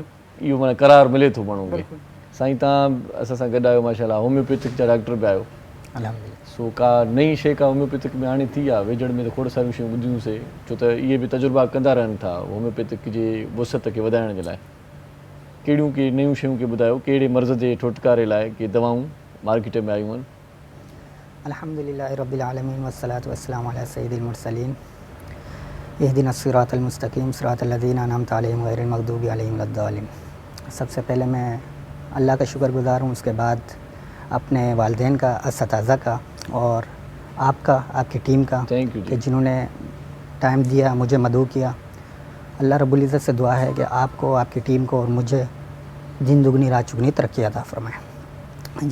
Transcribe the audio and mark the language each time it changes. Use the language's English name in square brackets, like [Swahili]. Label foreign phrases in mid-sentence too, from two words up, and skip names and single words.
[Sindhi] इहो माना करार मिले थो माण्हू खे साईं तव्हां असां सां गॾु आहियो माशाल्लाह होम्योपैथिक जा डॉक्टर बि आहियो सो का नई शइ का होम्योपैथिक में हाणे थी आहे वेझड़ में त खोड़ सारियूं शयूं ॿुधियूंसीं छो त इहे बि तजुर्बा कंदा रहनि था होम्योपैथिक जे वुसत खे वधाइण जे लाइ कहिड़ियूं के नयूं शयूं खे ॿुधायो कहिड़े मर्ज़ जे छुटकारे लाइ के दवाऊं मार्केट में आयूं आहिनि [Arabic] الحمد لله رب العالمين والصلاة والسلام على سيد المرسلين اهدنا الصراط المستقيم صراط الذين أنعمت عليهم غير المغضوب عليهم ولا الضالين. [Urdu] سب سے پہلے میں اللہ کا شکرگزار ہوں اس کے بعد اپنے والدین کا اساتذہ کا اور آپ کا آپ کی ٹیم کا کہ جنہوں نے ٹائم دیا مجھے مدعو کیا. اللہ رب العزت سے دعا ہے کہ آپ کو آپ کی ٹیم کو اور مجھے دن دگنی رات چوگنی ترقی عطا فرمائے.